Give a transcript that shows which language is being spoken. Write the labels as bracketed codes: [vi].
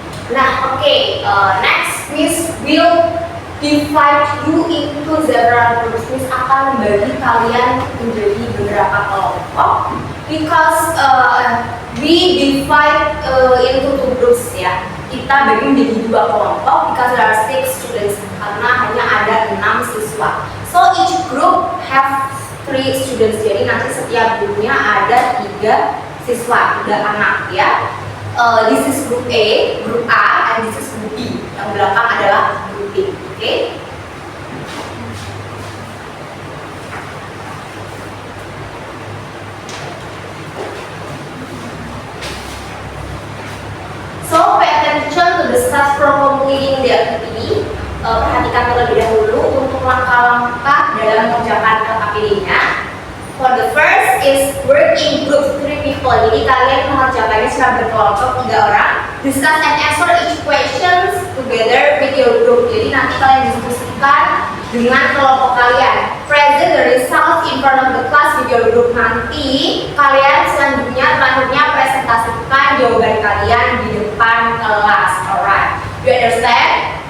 [en] Nah, next Miss will divide you into several groups. [id] Miss akan membagi kalian menjadi beberapa kelompok. [en] Because we divide into two groups ya. [id] Kita bagi menjadi dua kelompok [en] because there are 6 students [id] karena hanya ada 6 siswa. [en] So each group have 3 students. [id] Jadi nanti setiap grupnya ada 3 siswa, 3 anak ya. [en] This is group A, group A, and this is group B. [id] Yang belakang adalah group B. [en] Okay? So pay attention to the steps from completing the activity. [id] Perhatikan terlebih dahulu untuk langkah-langkah dalam mengerjakan LKPD-nya. [en] For the first is work in group 3 people. [id] Jadi kalian mengerjakannya secara berkelompok 3 orang. [en] Discuss and answer each questions together with your group. [id] Jadi nanti kalian diskusikan dengan kelompok kalian. [en] Present the results in front of the class with your group. [id] Nanti kalian selanjutnya presentasikan jawaban kalian di depan kelas. [en] Alright, you understand?